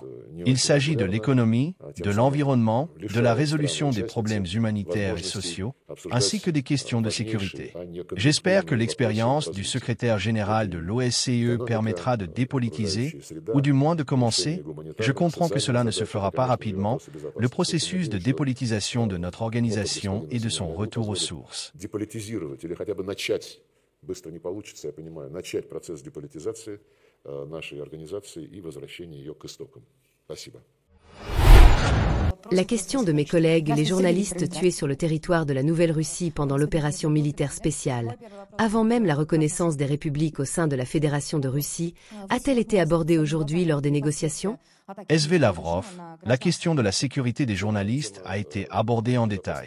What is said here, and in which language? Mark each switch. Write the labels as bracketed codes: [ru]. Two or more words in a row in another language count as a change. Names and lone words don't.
[fr] Il s'agit de l'économie, de l'environnement, de la résolution des problèmes humanitaires et sociaux, ainsi que des questions de sécurité. J'espère que l'expérience du secrétaire général de l'OSCE permettra de dépolitiser, ou du moins de commencer, je comprends que cela ne se fera pas rapidement, le processus de dépolitisation de notre organisation et de son retour aux sources. [ru] Или хотя бы начать, быстро не получится, я понимаю, начать процесс деполитизации нашей организации и возвращения ее к истокам. Спасибо. [fr] La question de mes collègues, les journalistes tués sur le territoire de la Nouvelle-Russie pendant l'opération militaire spéciale, avant même la reconnaissance des républiques au sein de la Fédération de Russie, a-t-elle été abordée aujourd'hui lors des négociations ? S.V. Lavrov, la question de la sécurité des journalistes a été abordée en détail.